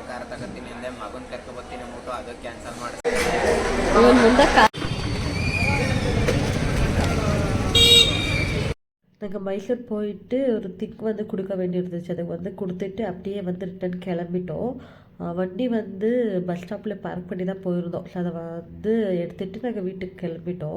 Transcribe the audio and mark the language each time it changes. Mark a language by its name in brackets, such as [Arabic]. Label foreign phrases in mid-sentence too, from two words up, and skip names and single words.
[Kannada] ಕಾರ್ ತಗೋತೀನಿ ಅಂದೆ, ಮಗನ್ ಕರ್ಕೊಬತ್ತೀನಿ ಅಂದ್ಬಿಟ್ಟು ಅದು ಕ್ಯಾನ್ಸಲ್ ಮಾಡಿ [Tamil] நாங்கள் மைசூர் போயிட்டு ஒரு திக் வந்து கொடுக்க வேண்டியிருந்துச்சு. அதை வந்து கொடுத்துட்டு அப்படியே வந்து ரிட்டன் கிளம்பிட்டோம். வண்டி வந்து [English] bus stopil park [Tamil] பண்ணி தான் போயிருந்தோம். ஸோ அதை வந்து எடுத்துகிட்டு நாங்கள் வீட்டுக்கு கிளம்பிட்டோம்.